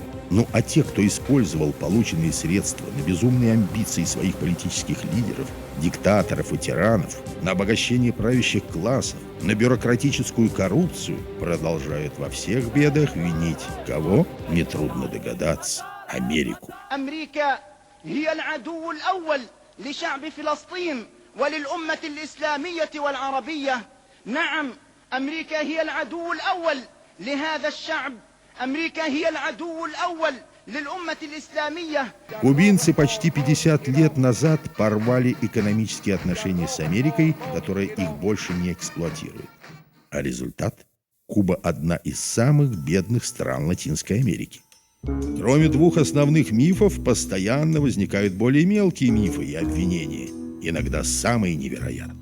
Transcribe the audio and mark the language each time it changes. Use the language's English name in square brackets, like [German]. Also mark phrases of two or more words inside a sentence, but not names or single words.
[Russian] Ну а те, кто использовал полученные средства на безумные амбиции своих политических лидеров, диктаторов и тиранов, на обогащение правящих классов, на бюрократическую коррупцию, продолжают во всех бедах винить кого? Нетрудно догадаться. Америку. [Arabic] أمريكا هي العدو الأول لشعب فلسطين وللأمة الإسلامية والعربية. نعم، أمريكا هي العدو الأول لهذا الشعب. أمريكا هي العدو الأول للأمة الإسلامية. [Russian] Кубинцы почти 50 лет назад порвали экономические отношения с Америкой, которая их больше не эксплуатирует. А результат? Куба – одна из самых бедных стран Латинской Америки. Кроме двух основных мифов, постоянно возникают более мелкие мифы и обвинения, иногда самые невероятные.